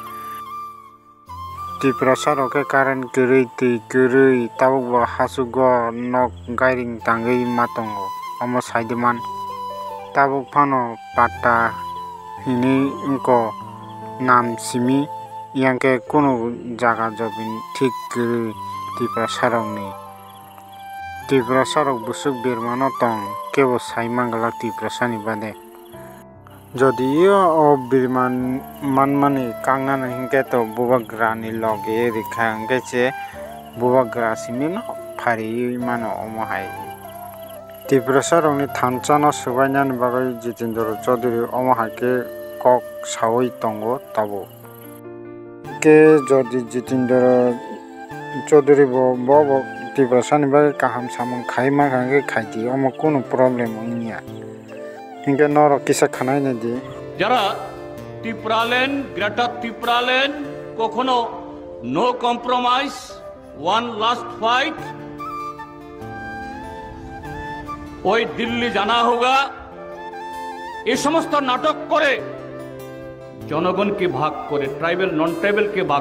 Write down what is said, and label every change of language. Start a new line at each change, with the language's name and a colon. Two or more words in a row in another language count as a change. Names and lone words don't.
Kok Borok: Tripura saro ke current kwrwi tui kwrwi tabukbo hasugo nok gairing tangui matongo omo saidiman tabuk phano patta hini onko nam simi yangke kono jaga jobin thik kwrwi Tripura sarokni Tripura sarok busuk birmano tong kebo saimangla Tripura sani bade যদিও ও বিমান মানমানি কাংনানি হিংকে তো বুবাগ্রানি লগে রেখা হংকেছে বুবাগ্রা সিমিন ফারি মানো অমহাই Tripura sarokni thanchano subainani bagai Jitendra Chaudhary omohaike kok sawui tongo tabo ke jodi Jitendra Chaudhary bo Tripura sani bagai kaham samung khaima hangke khaidi omo kono problem ongnia hingke noro kisa khanai nadi
Bangla: যারা ত্রিপুরাল্যান্ড গ্রেটার ত্রিপুরাল্যান্ড কখনো
English: no compromise one last fight
Bangla: ওই
Hindi: दिल्ली जाना होगा
Bangla: এই সমস্ত নাটক করে জনগণকে ভাগ করে ট্রাইবেল নন ট্রাইবেলকে ভাগ